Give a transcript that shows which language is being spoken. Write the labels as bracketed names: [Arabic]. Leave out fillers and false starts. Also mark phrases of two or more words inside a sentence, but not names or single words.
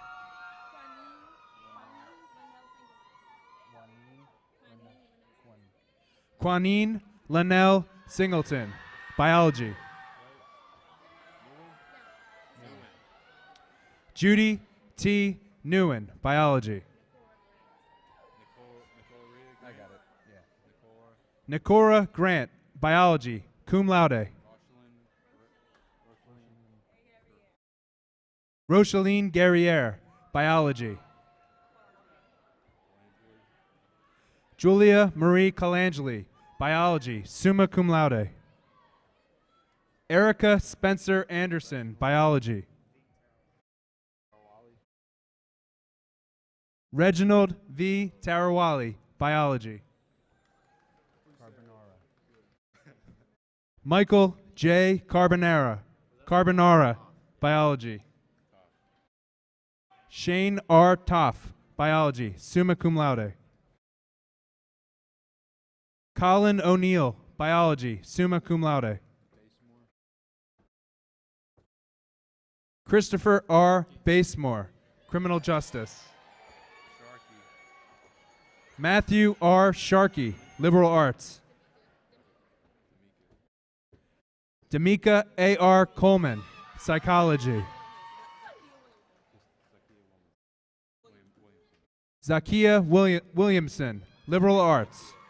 [English] Quanine Linnell Singleton, biology. Judy T. Newen, biology. Nikora Grant, biology, [Latin] cum laude. [English] Rosaline Guerriere, biology. Julia Marie Colangeli, biology, [Latin] summa cum laude. [English] Erica Spencer Anderson, biology. Reginald V. Tarawali, biology. Michael J. Carbonara, biology. Shane R. Toff, biology, [Latin] summa cum laude. [English] Colin O'Neill, biology, [Latin] summa cum laude. [English] Christopher R. Basemore, criminal justice. Matthew R. Sharkey, liberal arts. D'Amica A.R. Coleman, Psychology. Zakia Williamson, Liberal Arts.